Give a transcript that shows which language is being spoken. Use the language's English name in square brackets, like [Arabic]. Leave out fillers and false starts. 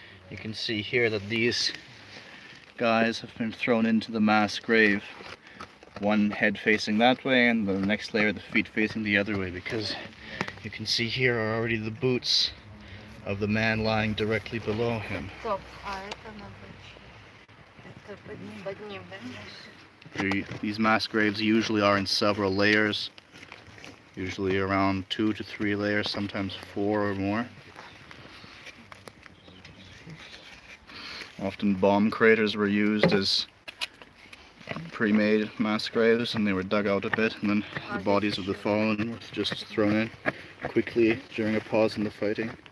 [English] You can see here that these guys have been thrown into the mass grave. One head facing that way and the next layer the feet facing the other way, because you can see here are already the boots of the man lying directly below him. [Russian] Стоп, а это надо это подним, да? [English] These mass graves usually are in several layers, usually around 2 to 3 layers, sometimes 4 or more. Often bomb craters were used as pre-made mass graves, and they were dug out a bit, and then the bodies of the fallen were just thrown in quickly during a pause in the fighting.